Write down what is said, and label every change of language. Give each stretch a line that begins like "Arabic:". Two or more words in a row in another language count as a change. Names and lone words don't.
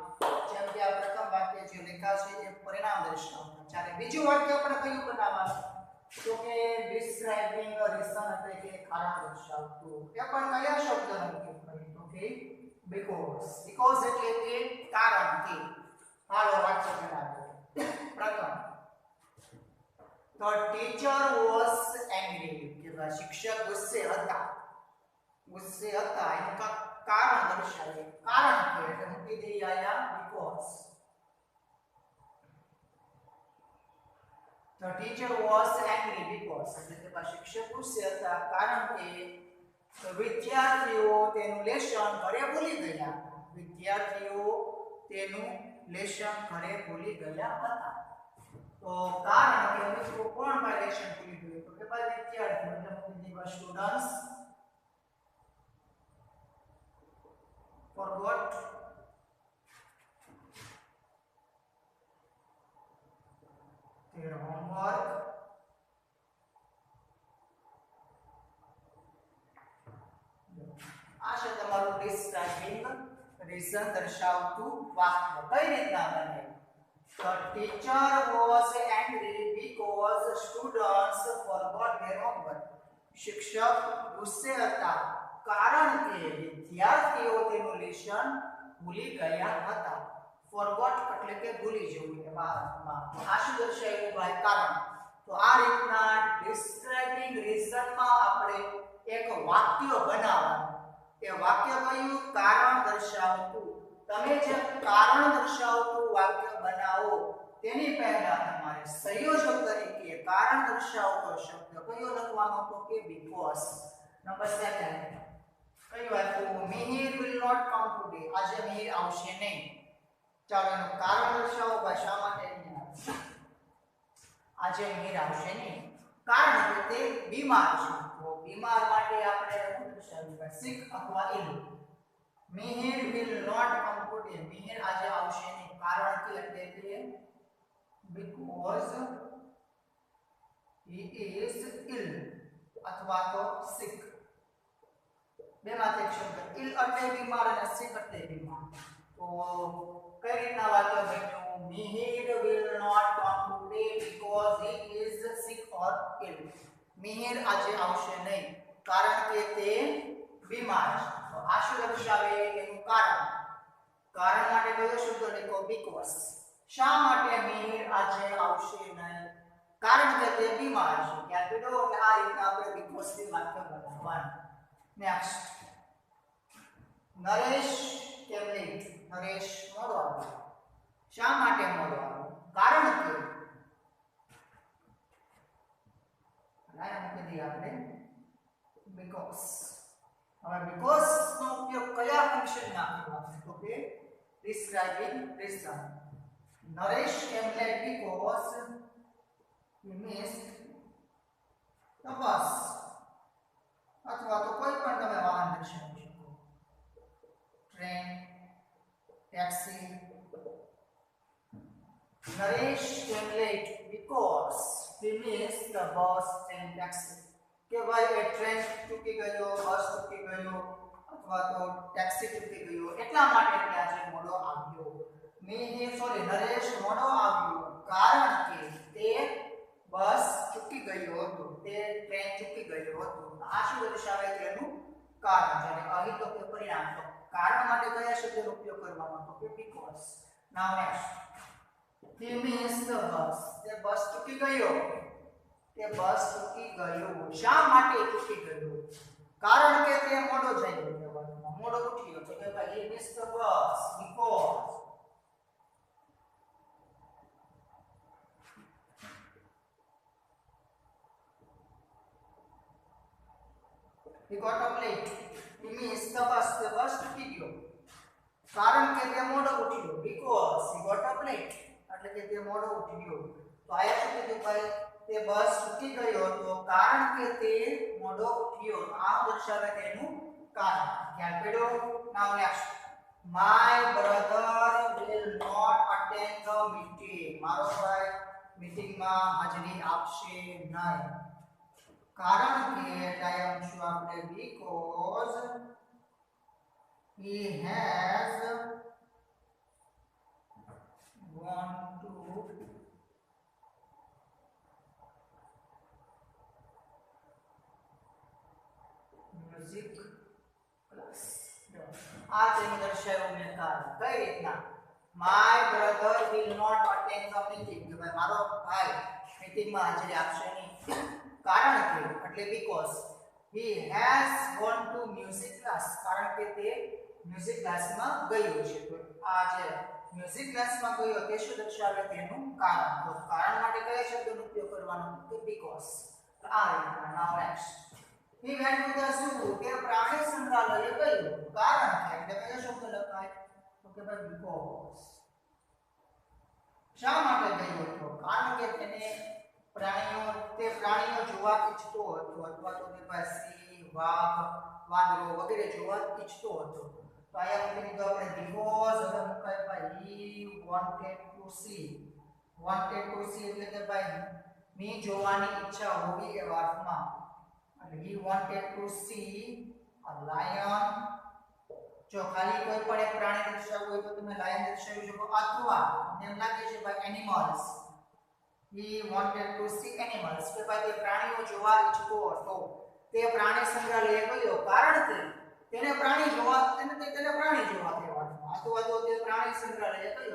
Gujarati: જેમ કે આ પ્રથમ વાક્ય જે લખ્યા છે એ પરિણામ દર્શાવતું. ચાલે બીજું વાક્ય આપણે કયું બનાવવાનું? તો કે
English: describing a reason
Gujarati: એટલે કે કારણ દર્શાવતું. એ પણ કયા શબ્દનો ઉપયોગ કરીએ? તો કે બીકોઝ. બીકોઝ એટલે કે કારણ કે. હાલો વાક્ય બનાવીએ. પ્રથમ,
English: The teacher was angry.
Gujarati: કે શિક્ષક ગુસ્સે હતા. ગુસ્સે હતા એનું કારણ દર્શાવે. કારણ કે એટલે મૂકી દઈએ આયા
English: because. The teacher was angry because
Gujarati: એટલે કે શિક્ષક ગુસ્સે હતા કારણ કે વિદ્યાર્થીઓ તેનું લેશન ઘરે ભૂલી ગયા હતા. વિદ્યાર્થીઓ તેનું લેશન ઘરે ભૂલી ગયા હતા. તો કારણ કે મિત્રો કોણ ભાઈ લેશન ભૂલી ગયું? તો કે ભાઈ વિદ્યાર્થીઓ એટલે મૂકી દઈએ
English: students forgot their homework.
Gujarati: આ છે તમારું
English: describing reason
Gujarati: દર્શાવતું વાક્ય. કઈ રીતના બને?
English: The teacher was angry because students forgot their homework.
Gujarati: શિક્ષક ગુસ્સે હતા કારણ કે વિદ્યાર્થીઓ તેનું લેશન ભૂલી ગયા હતા. ફોરગોટ એટલે કે ભૂલી જવું. એમાં આ શું દર્શાવ્યું ભાઈ? કારણ. તો આ રીતના
English: describing reasonમાં
Gujarati: આપણે એક વાક્ય બનાવવાનું. એ વાક્ય કયું? કારણ દર્શાવતું. તમે જે કારણ દર્શાવતું વાક્ય બનાવો તેની પહેલા તમારે સંયોજક તરીકે કારણ દર્શાવતો શબ્દ કયો લખવાનો? તો કે because. નંબર 2, કયું આપ્યું?
English: મિહિર will not come today.
Gujarati: આજે મિહિર આવશે નહીં. ચાલો એનું કારણ દર્શાવો. ભાઈ શા માટે નહીં આવશે? આજે મિહિર આવશે નહીં કારણ કે તે બીમાર છે. તો બીમાર માટે આપણે શું દર્શાવ્યું? sick અથવા ill.
English: મિહિર will not come today.
Gujarati: મિહિર આજે આવશે નહીં કારણ કે એટલે કે
English: because he is ill
Gujarati: અથવા તો sick. બેમાંથી એક શબ્દ. ill એટલે બીમાર અને sick એટલે બીમાર. તો કઈ રીતના વાક્ય બન્યું?
English: મિહિર will not come today because he is sick or ill.
Gujarati: મિહિર આજે આવશે નહીં કારણ કે તે બીમાર છે. તો આ શું દર્શાવે? એનું કારણ. કારણ માટે કયો શબ્દ લખો? because. શા માટે મિહિર આજે આવશે નહીં? કારણ કે તે બીમાર છે. યાદ રાખો એટલે આ રીતના આપણે because થી વાક્ય બનાવવાનું.
English: Next, Naresh came late?
Gujarati: નરેશ મોડો આવ્યો. શા માટે મોડો આવ્યો? કારણ કે લાઈન મૂકી દઈએ આપણે because. હવે because નો ઉપયોગ કયા ફંક્શનમાં કરવાનો? તો કે
English: describing reason. Naresh came late because he missed the bus.
Gujarati: અથવા તો કોઈ પણ તમે વાહન દર્શાવી શકો. ટ્રેન, ટેક્સી.
English: નરેશ came late because he missed the bus and taxi.
Gujarati: કે ભાઈ એ ટ્રેન ચૂકી ગયો, બસ ચૂકી ગયો અથવા તો ટેક્સી ચૂકી ગયો એટલા માટે તે આજે મોડો આવ્યો. નરેશ મોડો આવ્યો કારણ કે તે બસ ચૂકી ગયો હતો, તે ટ્રેન ચૂકી ગયો હતો. આ શું દર્શાવે છે? એનું કારણ. જ્યારે અહીં તો કે પરિણામ. તો કારણ માટે કયા શબ્દનો ઉપયોગ કરવાનો? તો કે because.
English: now next, he missed the bus.
Gujarati: તે બસ ચૂકી ગયો. તે બસ ચૂકી ગયો. શા માટે ચૂકી ગયો? કારણ કે તે મોડો જઈ ગયો, મોડો ઉઠ્યો. તો કે ભાઈ
English: he missed the bus because he got up late. He missed the bus. The bus
Gujarati: ચૂકી ગયો કારણ કે તે મોડો ઉઠ્યો.
English: because he got up late
Gujarati: એટલે કે તે મોડો ઉઠ્યો. તો આયા શું કીધું ભાઈ? તે બસ ચૂકી ગયો હતો કારણ કે તે મોડો ઉઠ્યો. આ દર્શાવે તેનું કારણ. ખ્યાલ પડ્યો?
English: now next, my brother will not attend the meeting.
Gujarati: મારો ભાઈ મીટિંગમાં હાજરી આપશે નહીં. કારણ કે ટાઈમ શું આપણે
English: because he has gone to music class.
Gujarati: આ તેને દર્શાવ્યું મેં કારણ કઈ રીતના
English: my brother will not attend the meeting
Gujarati: કે ભાઈ મારો ભાઈ મીટિંગમાં હાજરી આપશે નહીં કારણ કે એટલે
English: because he has gone to music class
Gujarati: કારણ કે તે
English: music classમાં
Gujarati: ગયો છે તો આ જે
English: music classમાં
Gujarati: ગયો તે શું દર્શાવે તેનું કારણ તો કારણ માટે કયા શબ્દનો ઉપયોગ કરવાનો તો બીકોઝ આ રીતના
English: now next he went to the zoo
Gujarati: તે પ્રાણી સંગ્રહાલય ગયો કારણ કે એટલે કયો શબ્દ લખાય તો કે ભાઈ બીકોઝ શા માટે ગયો હતો કારણ કે તેને પ્રાણીઓ જોવા ઈચ્છતો હતો અથવા તો તે પાસે સિંહ વાઘ વાંદરો વગેરે જોવા ઈચ્છતો હતો તો આયા મૂકી દીધો આપણે બીકોઝ હવે મુકાય ભાઈ
English: he wanted to see
Gujarati: એટલે કે ભાઈ મી જોવાની ઈચ્છા હોવી એ વાર્થમાં અને
English: he wanted to see a lion
Gujarati: જો ખાલી કોઈ પણ એક પ્રાણી દર્શાવવું હોય તો તમે લાયન દર્શાવી શકો અથવા એમ લાગે છે ભાઈ
English: animals he wanted to see animals
Gujarati: કે ભાઈ તે પ્રાણીઓ જોવા ઈચ્છતો હતો તે પ્રાણી સંગ્રહાલય ગયો કારણ કે તેને પ્રાણી જોવા કહેવાનું અથવા તો તે પ્રાણી સંગ્રહાલય ગયો